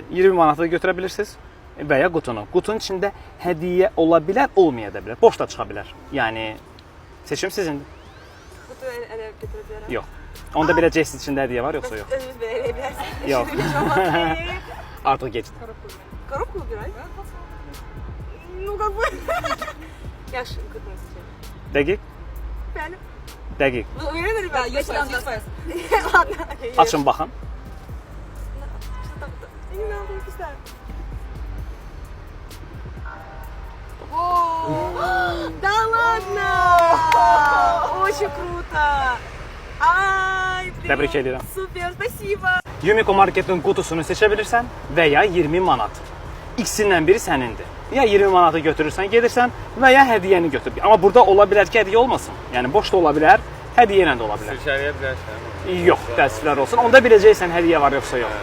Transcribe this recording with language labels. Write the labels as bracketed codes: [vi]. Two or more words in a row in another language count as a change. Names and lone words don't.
[az] 20 manata götürə bilirsiniz və ya qutunu. Qutunun içində hədiyyə ola bilər, olmaya da bilər. Boş da çıxa bilər. Yəni seçim sizindir. Qutu ələ götürə bilərəm. Yox. Onda biləcəksiniz içində hədiyyə var, yoxsa yox? Özünüz verə bilərsiniz. Yox. Artıq keçdi. [ru] Коробку выбирай? Ну, как бы... [az] Yaxşı, qutunu seçelim. Dəqiq? Bəli. Dəqiq. [ru] Вы уверены, ребят? 100%. Ладно. [az] Açın baxın. [ru] Не надо написать. Да ладно! Очень круто! Ай, блин! [az] Təbrik edirəm. [ru] Супер, спасибо! [az] Yumiko Market'in qutusunu seçə bilirsən və ya 20 manat. İkisindən biri sənindir. Ya 20 manatı götürürsən, gedirsən və ya hədiyyəni götür. Amma burada ola bilər ki, hədiyyə olmasın. Yəni boş da ola bilər, hədiyyə ilə də ola bilər. Sirkələyə bilərsən. Yox, təəssüflər olsun. Onda biləcəksən hədiyyə var yoxsa yox.